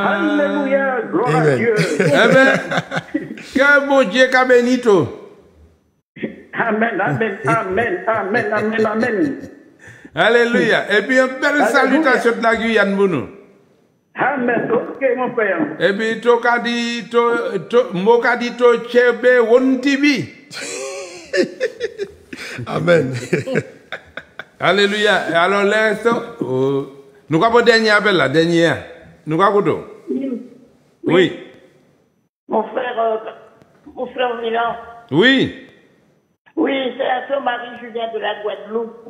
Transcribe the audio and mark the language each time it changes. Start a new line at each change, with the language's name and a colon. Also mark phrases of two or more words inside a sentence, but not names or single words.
French: Alléluia, gloire à Amen. Dieu. Eh bien, que bon Dieu qu'a bénito. Amen, amen, amen, amen, amen, amen. Alléluia. Et puis, une belle salutation de la Guyane pour nous. Amen, ok, mon père. Et puis, to kadi, mo kadi to chebe wontibi. Amen. Alléluia. Alors, là, nous avons dernier appel là, dernier. Nous avons Oui. Mon frère Milan. Oui. Oui, c'est la sœur Marie-Julien de la Guadeloupe.